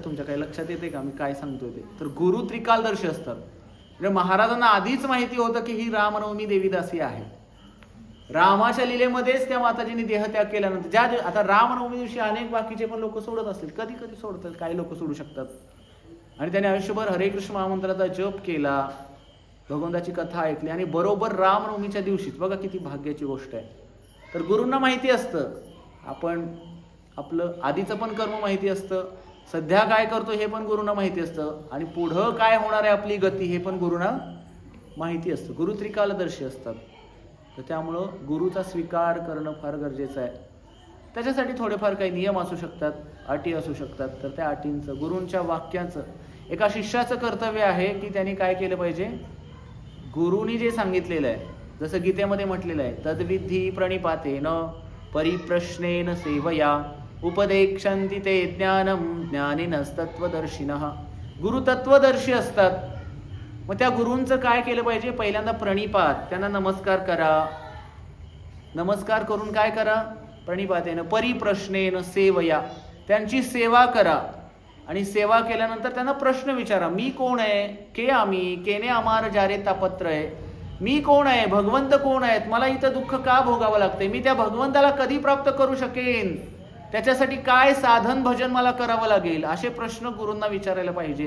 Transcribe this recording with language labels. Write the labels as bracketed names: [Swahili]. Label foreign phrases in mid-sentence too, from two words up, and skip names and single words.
[Marathi] तुमच्या काही लक्षात येते का मी काय सांगतोय ते? तर गुरु त्रिकालदर्शी असतात. म्हणजे महाराजांना आधीच माहिती होतं की ही रामनवमी देवीदासी आहे. रामाच्या लीलेमध्येच त्या माताजींनी देहत्याग केल्यानंतर आता रामनवमी दिवशी अनेक बाकीचे पण लोक सोडत असतील, कधी कधी सोडतात, काही लोक सोडू शकतात. आणि त्याने आयुष्यभर हरे कृष्ण महामंत्राचा जप केला, भगवंताची कथा ऐकली, आणि बरोबर रामनवमीच्या दिवशीच, बघा किती भाग्याची गोष्ट आहे, तर गुरूंना माहिती असतं आपण आपलं आधीचं पण कर्म माहिती असतं, सध्या काय करतो हे पण गुरूंना माहिती असतं, आणि पुढं काय होणार आहे आपली गती हे पण गुरूंना माहिती असतं. गुरु त्रिकालदर्शी असतात. तर त्यामुळं गुरुचा स्वीकार करणं फार गरजेचं आहे. त्याच्यासाठी थोडेफार काही नियम असू शकतात, अटी असू शकतात. तर त्या अटींचं, गुरूंच्या वाक्याचं, एका शिष्याचं कर्तव्य आहे की त्यांनी काय केलं पाहिजे, गुरुनी जे सांगितलेलं आहे, जसं गीतेमध्ये म्हटलेलं आहे, [Sanskrit] तद्विधी प्रणिपातेन परिप्रश्नेन सेवया उपदेक्षन्ति ते ज्ञानम ज्ञानिनस्तत्वदर्शिनः. [Marathi] गुरु तत्वदर्शी असतात. मग त्या गुरूंचं काय केलं पाहिजे, पहिल्यांदा प्रणिपात, त्यांना नमस्कार करा. नमस्कार करून काय करा, [Sanskrit] प्रणिपातेन परिप्रश्नेन सेवया, [Marathi] त्यांची सेवा करा. आणि सेवा केल्यानंतर त्यांना प्रश्न विचारा, मी कोण आहे, के आम्ही केने आमार जारे तापत्र आहे, मी कोण आहे, भगवंत कोण आहेत, मला इथं दुःख का भोगावं लागतंय, मी त्या भगवंताला कधी प्राप्त करू शकेन, त्याच्यासाठी काय साधन भजन मला करावं लागेल, असे प्रश्न गुरूंना विचारायला पाहिजेत.